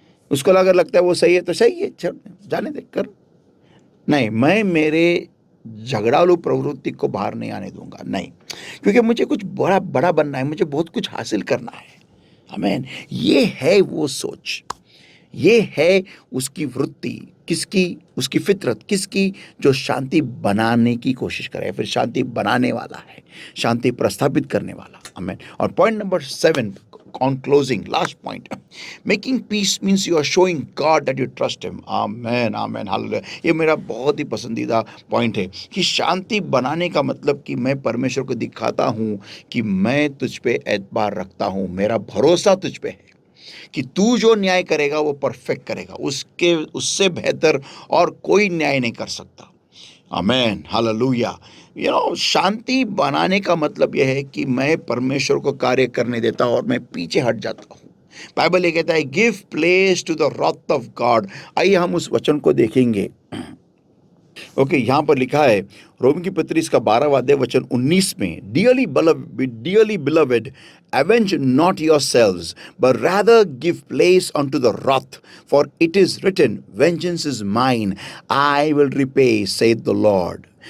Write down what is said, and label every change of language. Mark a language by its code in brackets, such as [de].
[hi] उसको अगर लगता है वो सही है तो सही है, छोड़ जाने दे, कर। नहीं, मैं मेरे झगड़ालू प्रवृत्ति को बाहर नहीं आने दूंगा, नहीं, क्योंकि मुझे कुछ बड़ा बड़ा बनना है, मुझे बहुत कुछ हासिल करना है। आमीन। ये है वो सोच, ये है उसकी वृत्ति, किसकी? उसकी फितरत, किसकी? जो शांति बनाने की कोशिश करे, फिर शांति बनाने वाला है, शांति प्रस्थापित करने वाला। आमीन। और point number 7, [en] on closing, last point, making peace means you are showing God that you trust him. amen, amen, hallelujah। [hi] ये मेरा बहुत ही पसंदीदा पॉइंट है कि शांति बनाने का मतलब कि मैं परमेश्वर को दिखाता हूँ कि मैं तुझ पे एतबार रखता हूँ, मेरा भरोसा तुझ पे है कि तू जो न्याय करेगा वो परफेक्ट करेगा, उससे बेहतर और कोई न्याय नहीं कर सकता। आमेन, हालेलुया। शांति बनाने का मतलब यह है कि मैं परमेश्वर को कार्य करने देता हूं और मैं पीछे हट जाता हूं। बाइबल ये कहता है, [en] Give place to the wrath of God. [hi] आइए हम उस वचन को देखेंगे। ओके, यहाँ पर लिखा है रोम की पत्री इसका 12वां अध्याय वचन 19 में, [en] Dearly beloved, avenge not yourselves, but rather give place unto the wrath, for it is written, vengeance is mine, I will repay, saith the Lord.